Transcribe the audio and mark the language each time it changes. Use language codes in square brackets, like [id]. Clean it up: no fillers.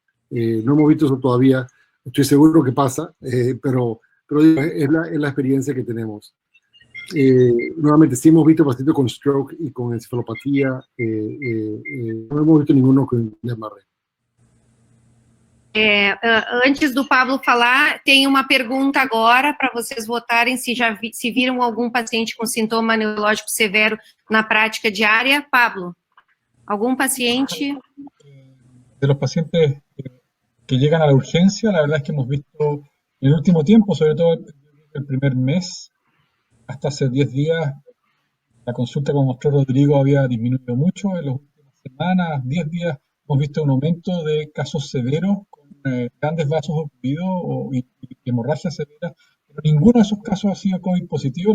[es] No hemos visto eso todavía. Estoy seguro que pasa, pero es la experiencia que tenemos. Nuevamente, sí hemos visto pacientes con stroke y con encefalopatía. No hemos visto ninguno con Guillain-Barré. [pt] Antes do Pablo falar, tem uma pergunta agora para vocês votarem se viram algum paciente com sintoma neurológico severo na prática diária. Pablo, algum paciente? [es] De los pacientes que llegan a la urgencia, la verdad es que hemos visto en el último tiempo, sobre todo el primer mes, hasta hace 10 días, la consulta, como mostró Rodrigo, había disminuido mucho. En las últimas semanas, 10 días, hemos visto un aumento de casos severos con grandes vasos ocluidos y hemorragia severa, pero ninguno de esos casos ha sido COVID positivo.